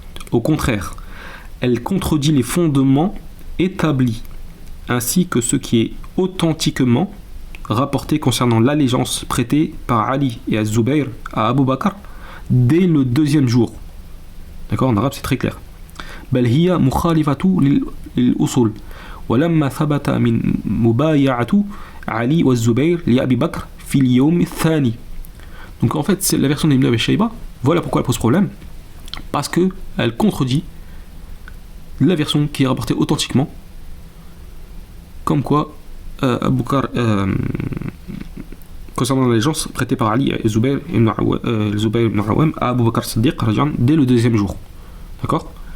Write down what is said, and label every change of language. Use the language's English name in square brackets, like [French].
[French] Au contraire, elle contredit les fondements établis, ainsi que ce qui est authentiquement rapporté concernant l'allégeance prêtée par Ali et Az-Zubayr à Abu Bakr dès le deuxième jour. D'accord, en arabe c'est très clair. [Arabic] بل هي مخالفة للأصول ولما ثبت من مبايعة علي والزبير لأبي بكر في اليوم الثاني. [French] Donc en fait, c'est la version d'Ibn Abi Shayba. Voilà pourquoi elle pose problème, parce que elle contredit la version qui est rapportée authentiquement, comme quoi Abu Bakr, concernant l'allégeance prêtée par Ali et Zubayr ibn Awam à Abu Bakr Siddiq dès le deuxième jour. D'accord?